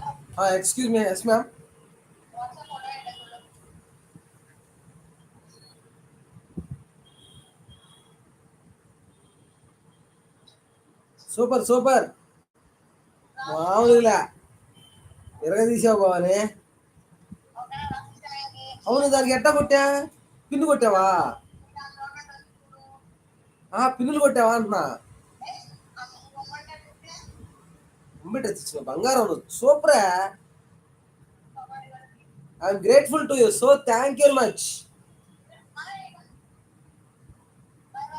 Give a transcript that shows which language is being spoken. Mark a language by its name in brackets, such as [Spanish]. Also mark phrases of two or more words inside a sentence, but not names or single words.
[English] Excuse me, yes, ma'am. [Tamil] வாட்ஸ்அப் போட்டோ என்ன சொல்லு. [English] super super [Telugu] మామూలు ఇలా ఎరగదీసావు బావని. ఓకేనా రాసిస్తానికి. అవును దానికి ఎట్టా కొట్టా? పిన్ను కొట్టావా? గవర్నమెంట్ చూడు. పిన్నులు కొట్టావా అంటున్నా. గవర్నమెంట్ చూస్తే ఉమ్మిట బంగారం నువ్వు సూపరే. [English] I'm grateful to you, so thank you very much. బై బై.